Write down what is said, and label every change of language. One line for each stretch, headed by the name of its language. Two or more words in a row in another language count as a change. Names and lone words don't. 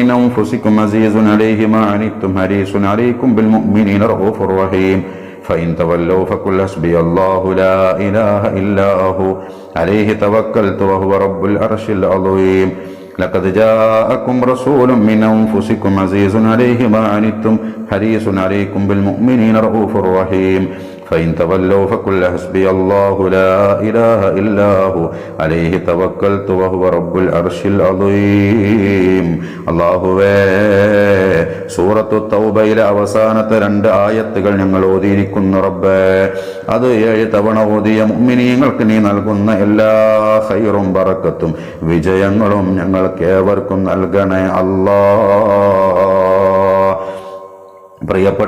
Arabic: أنفسكم عزيز عليه ما عنتم حريص عليكم بالمؤمنين رؤوف رحيم فإن تولوا فقل حسبي الله لا إله إلا هو عليه توكلت وهو رب العرش العظيم لقد جاءكم رسول من أنفسكم عزيز عليه ما عنتم حريص عليكم بالمؤمنين رؤوف رحيم فإن تولوا فقل حسبي الله لا إله إلا هو عليه توكلت وهو رب العرش
Malayalam: العظيم അല്ലാഹുവേ സൂറത്തു തൗബയിലെ അവസാനത്തെ 2 ആയത്തുകൾ ഞങ്ങൾ ഓതിയിരിക്കുന്നു റബ്ബേ അത് 7 തവണ ഓതിയ മുഅ്മിനീങ്ങൾക്ക് നീ നൽകുന്ന എല്ലാ ഖൈറും ബറക്കത്തും വിജയങ്ങളും ഞങ്ങൾക്ക് ഏവർക്കും നൽകണേ അല്ലാഹ് പ്രിയപ്പെട്ട